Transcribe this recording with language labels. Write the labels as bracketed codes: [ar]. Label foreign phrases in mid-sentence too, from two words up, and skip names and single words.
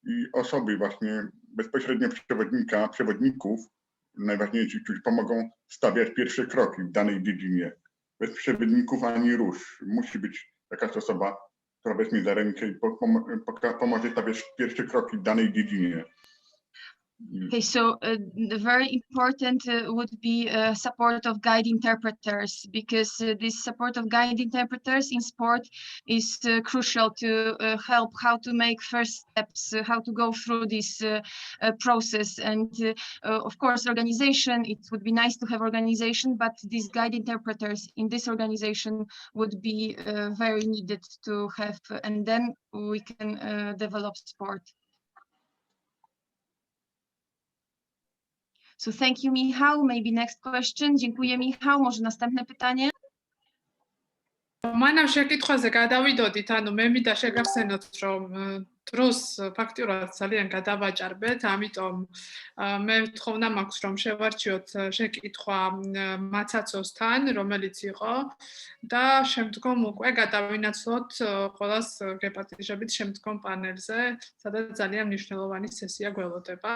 [pl] i osoby właśnie bezpośrednio przewodników, najważniejsi, którzy pomogą stawiać pierwsze kroki w danej dziedzinie. Bez przewodników ani rusz. Musi być jakaś osoba, która weźmie za rękę i pomoże stawiać pierwsze kroki w danej dziedzinie. [en] Okay, so very important would be support of guide interpreters, because this support of guide interpreters in sport is crucial to help how to make first steps, how to go through this process. And of course, organization, it would be nice to have organization, but these guide interpreters in this organization would be very needed to have, and then we can develop sport. So thank you, Michał. Maybe next question. [pl] Dziękuję, Michał. Może następne pytanie? [ka] მანამ შეკითხვაზე გადავიდოდით, ანუ მე მინდა შეგახსენოთ, რომ დროს ფაქტიურად ძალიან გადავაჭარბეთ, ამიტომ მე თხოვნა მაქვს, რომ შევარჩიოთ შეკითხვა მაცაცოსთან, რომელიც იყო და შემდგომ უკვე გადავინაცვლოთ ყველას გეპატიჟებით შემდგომ პანელზე, სადაც ძალიან მნიშვნელოვანი სესია გველოდება.